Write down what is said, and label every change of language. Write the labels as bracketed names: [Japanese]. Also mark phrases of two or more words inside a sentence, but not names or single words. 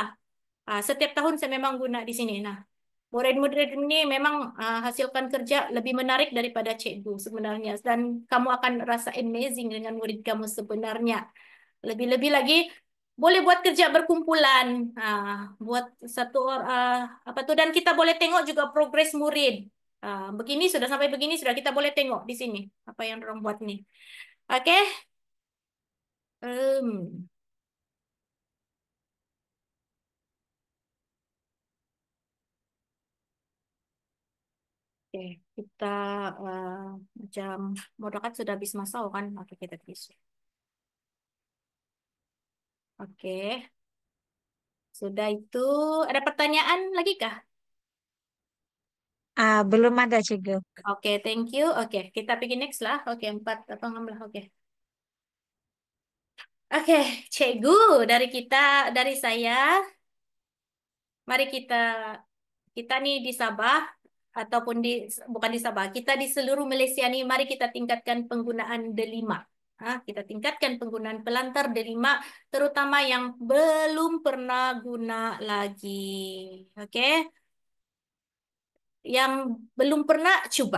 [Malay] Setiap tahun saya memang guna di sini. Nah, murid-murid ini memang hasilkan kerja lebih menarik daripada cikgu sebenarnya. Dan kamu akan rasa amazing dengan murid kamu sebenarnya. Lebih-lebih lagi, boleh buat kerja berkumpulan. Buat satu apa tuh dan kita boleh tengok juga progres murid. Begini sudah sampai begini sudah kita boleh tengok di sini apa yang orang buat nih. Oke. Em, Oke, kita eh, macam modal kan sudah habis masa kan? Oke, kita tisu. Oke, sudah itu ada pertanyaan lagi kah? Belum ada, Cikgu. Oke, [English] thank you. [Malay] Oke, kita pergi next lah. Oke, 4 atau 6 lah. Oke. Oke, cikgu dari saya, mari kita nih di Sabah ataupun bukan di Sabah, kita di seluruh Malaysia nih, mari kita tingkatkan penggunaan D5. Kita tingkatkan penggunaan pelantar D5, terutama yang belum pernah guna lagi. Oke, yang belum pernah coba.